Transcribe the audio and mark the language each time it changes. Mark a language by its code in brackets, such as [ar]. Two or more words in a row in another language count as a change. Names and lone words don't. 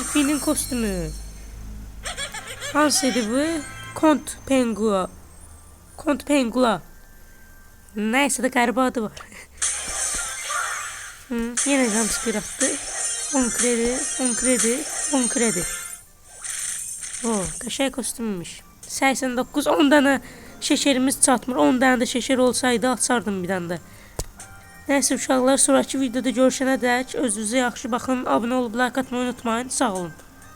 [tr] P'nin kostümü. Hansıydı bu? Kont Pengua. Kont Pengua. [az] Neyse de qəribə adı var. Yine jumpscare attı. [tr] 10 kredi, 10 kredi, 10 kredi. Oo, [az] qəşəng kostümmüş. 89, 10 dənə şekerimiz çatmır. 10 dənə də şeker olsaydı açardım bir dənə də. Neyse uşaqlar, sonraki videoda görüşənə dək özünüzə yaxşı baxın. Abunə olub like atmayı unutmayın. Sağ olun.